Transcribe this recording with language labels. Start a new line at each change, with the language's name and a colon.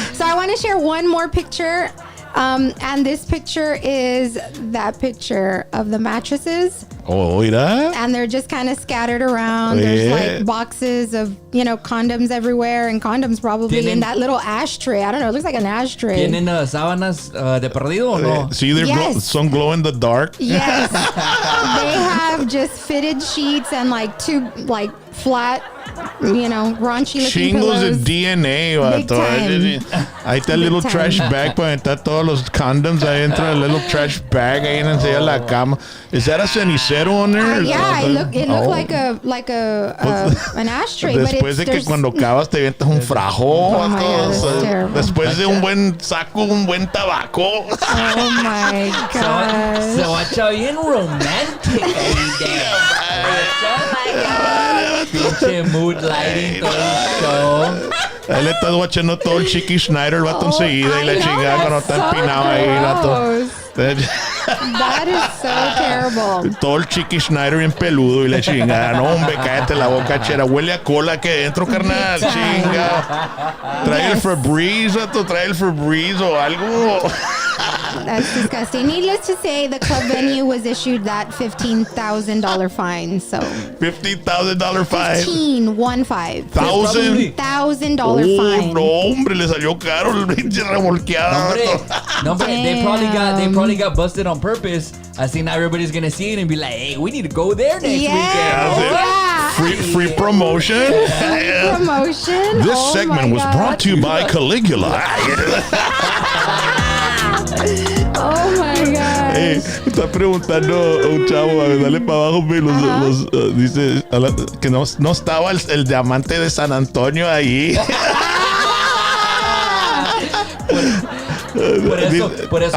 English: So I want to share one more picture. And this picture is that picture of the mattresses. Oh, yeah. And they're just kind of scattered around. There's like boxes of, condoms everywhere, and condoms probably in that little ashtray. I don't know. It looks like an ashtray.
Spanish: ¿Tienen sábanas de perdido o no?
English: See, there's some glow in the dark. Yes. They have just fitted sheets and like 2 flat, raunchy looking
Spanish: Chingos
English: pillows.
Spanish: de DNA,
English: Big
Spanish: vato.
English: time.
Spanish: Ahí está el
English: little trash bag
Spanish: para aventar todos los condoms ahí dentro del little trash bag ahí encima de la cama.
English: Is that a cenicero on there? Yeah, it looked like an ashtray.
Spanish: Después de que cuando acabas te aventas un frajo.
English: Oh my God, that's terrible.
Spanish: Después de un buen saco, un buen tabaco.
English: Oh my God.
Spanish: Se bacha bien
English: romantic ahí there. Oh my God.
Spanish: Pinche
English: mood lighting
Spanish: todo el show. Ahí le estás guachando todo el Chiqui Schneider, el vato enseguida y la chingada cuando está empinado ahí, vato.
English: That is so terrible.
Spanish: Todo el Chiqui Schneider bien peludo y la chingada. No, hombre, cállate la boca, chera. Huele a cola aquí adentro, carnal. Chinga. Trae el Febreze, vato. Trae el Febreze o algo.
English: That's disgusting. Needless to say, the club venue was issued that $15,000 fine. So $15,000 fine. $1,000 fine.
Spanish: No, hombre, le salió caro el pinche remolqueado.
English: No, but they probably got busted on purpose. I think now everybody's gonna see it and be like, hey, we need to go there next weekend. Yeah. Free promotion. Free promotion. This segment was brought to you by Caligula. Oh my God.
Spanish: Hey, está preguntando un chavo, a ver, dale para abajo, dice que no estaba el diamante de San Antonio ahí. Por eso